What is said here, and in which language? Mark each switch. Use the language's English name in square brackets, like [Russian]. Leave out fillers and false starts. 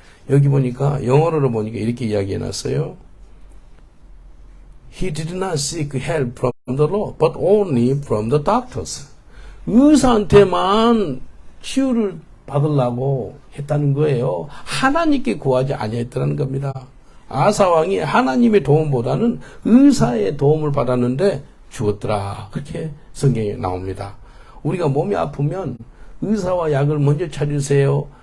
[Korean] 여기 보니까 영어로 보니까 이렇게 이야기해놨어요. [English] He did not seek help from the Lord, but only from the doctors. [Korean] 의사한테만 치유를 받으려고 했다는 거예요. 하나님께 구하지 아니했다는 겁니다. 아사왕이 하나님의 도움보다는 의사의 도움을 받았는데 죽었더라. 그렇게 성경에 나옵니다. 우리가 몸이 아프면 의사와 약을 먼저 찾으세요.